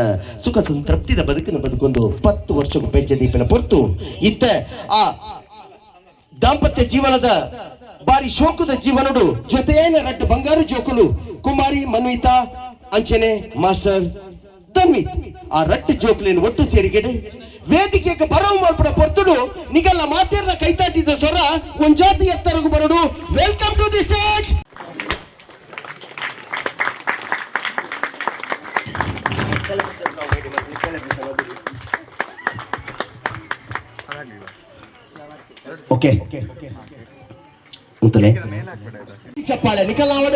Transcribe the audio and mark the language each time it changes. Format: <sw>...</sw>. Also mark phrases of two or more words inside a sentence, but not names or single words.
<tcy>ಸುಖ ಸಂತೃಪ್ತಿದ ಬದುಕಿನ ಬದುಕೊಂದು 10 ವರ್ಷಕ್ಕೂ ಪೆಜ್ಜದೀಪಿನ ಪೊರ್ತು ಇತ್ತ ಆ ದಾಂಪತ್ಯ ಜೀವನದ ಬಾರಿ ಶೋಕದ ಜೀವನಡು ಜೊತೆಯೇನ ರಡ್ಡು ಬಂಗಾರು ಜೋಕುಲು ಕುಮಾರಿ ಮನ್ವಿತಾ ಅಂಚನೆ ಮಾಸ್ಟರ್ ತನ್ವಿತ್ ಆ ರಟ್ಟು ಜೋಕುಲಿನ ಒಟ್ಟು ಸೇರಿಗೆಡೆ ವೇದಿಕೆಗೆ ಬರವು ಮಾಡ್ಬಿಡ ಪೊರ್ತುಡು ನಿಗಲ್ಲ ಮಾತೇರ್ನ ಕೈತಾಟಿದ ಸ್ವರ ಒಂದ್ ಜಾತಿ ಎತ್ತರಗು ಬರಡು.</tcy> <en>welcome to the stage.</en> <tcy>ಓಕೆ ಅಂತಲೇ ಚಪ್ಪಾಳೆ ನಿಖಲ್ ನಾವಡು.</tcy>